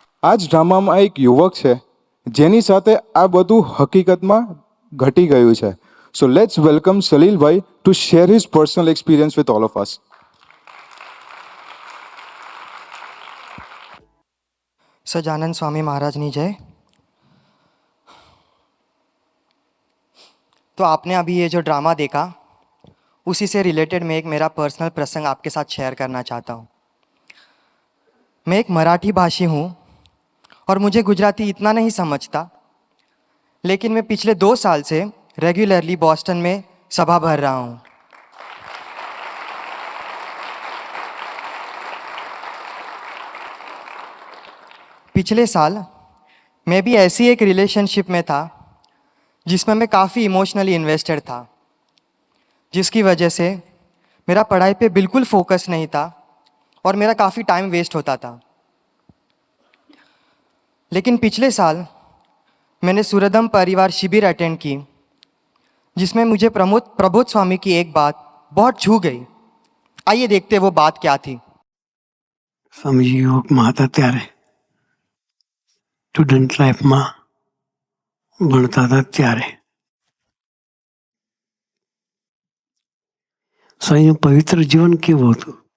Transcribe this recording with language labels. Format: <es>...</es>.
<gu>આ જ ડ્રામામાં એક યુવક છે જેની સાથે આ બધું હકીકતમાં ઘટી ગયું છે.</gu> <en>So let's welcome સલીલભાઈ to share his personal experience with all of us.</en> <hi>Sajanand Swami Maharaj की जय। तो आपने अभी ये जो ड्रामा देखा उसी से रिलेटेड मैं एक मेरा पर्सनल प्रसंग आपके साथ शेयर करना चाहता हूँ। मैं एक मराठी भाषी हूँ और मुझे गुजराती इतना नहीं समझता, लेकिन मैं पिछले 2 साल से रेगुलरली बॉस्टन में सभा भर रहा हूँ। पिछले साल मैं भी ऐसी एक रिलेशनशिप में था जिसमें मैं काफ़ी इमोशनली इन्वेस्टेड था, जिसकी वजह से मेरा पढ़ाई पे बिल्कुल फोकस नहीं था और मेरा काफ़ी टाइम वेस्ट होता था। लेकिन पिछले साल मैंने सूरदम परिवार शिविर अटेंड की, जिसमें मुझे प्रबोध स्वामी की एक बात बहुत छू गई। आइए देखते वो बात क्या थी।</hi> <gu>स्वामीजी योगમાં હતા ત્યારે સ્ટુડન્ટ લાઈફમાં ભણતા હતા ત્યારે સ્વામીનું પવિત્ર જીવન કેવું હતું.</gu>